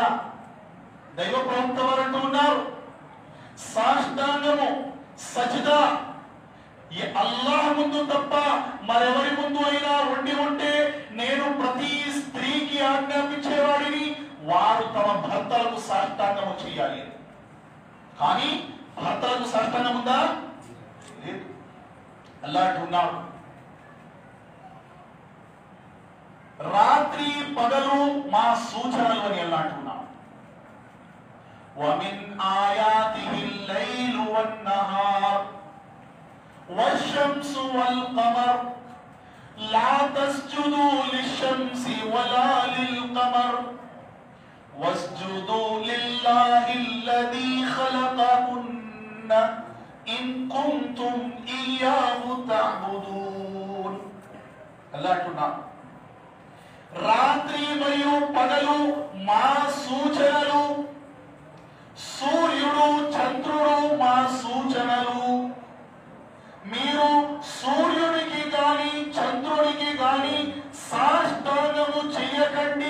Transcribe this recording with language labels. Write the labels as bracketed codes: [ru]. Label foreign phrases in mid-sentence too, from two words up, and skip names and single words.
[te] దైవ ప్రవక్త వారు అంటూ ఉన్నారు, సాష్టాంగము సజ్దా అల్లాహ్ ముందు తప్ప మరెవరి ముందు అయినా ఉండి ఉంటే నేను ప్రతి స్త్రీకి ఆజ్ఞాపించేవాడిని, వారు తమ భర్తలకు సాష్టాంగము చేయాలి. కానీ భర్తలకు సాష్టాంగం ఉందా? లేదు. అల్లాహ్ అంటున్నాడు, రాత్రి పగలు మా సూచనలు అని అల్లాహ్ అంటున్నాడు. [ar] ومن آياته الليل والنهار والشمس والقمر لا تسجدوا للشمس ولا للقمر واسجدوا لله الذي خلقهن إن كنتم إياه تعبدون. [te] అల్లాహ్ అంటున్నాడు, రాత్రి మరియు పగలు మా సూచనలు, సూర్యుడు చంద్రుడు మా సూచనలు. మీరు సూర్యునికి గాని చంద్రునికి గాని సాష్టాంగము చెయ్యకండి.